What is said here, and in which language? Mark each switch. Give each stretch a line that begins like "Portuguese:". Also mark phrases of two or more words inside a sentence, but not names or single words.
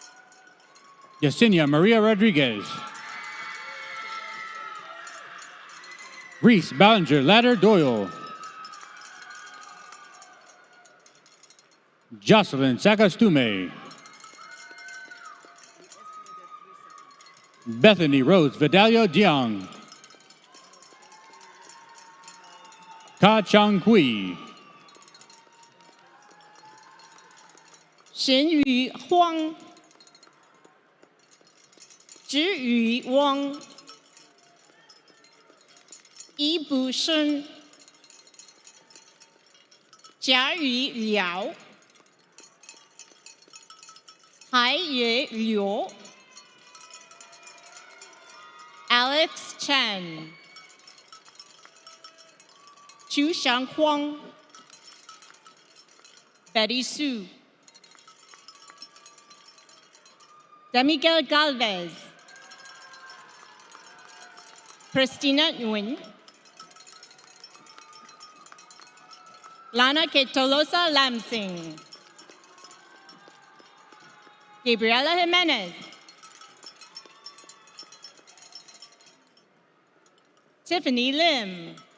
English: Yesenia Maria Rodriguez. Reese Ballinger Ladder Doyle. Jocelyn Sakastume. Bethany Rose Vidalia Diang. Ka Chang Kui.
Chinese: 沈宇荒、知宇汪、易卜生、贾宇辽、
English: 海野刘、Alex Chen、chu Xiang Huang、Betty Su、Demiguel Galvez, Christina Nguyen, Lana Ketolosa Lamsing, Gabriela Jimenez, Tiffany Lim,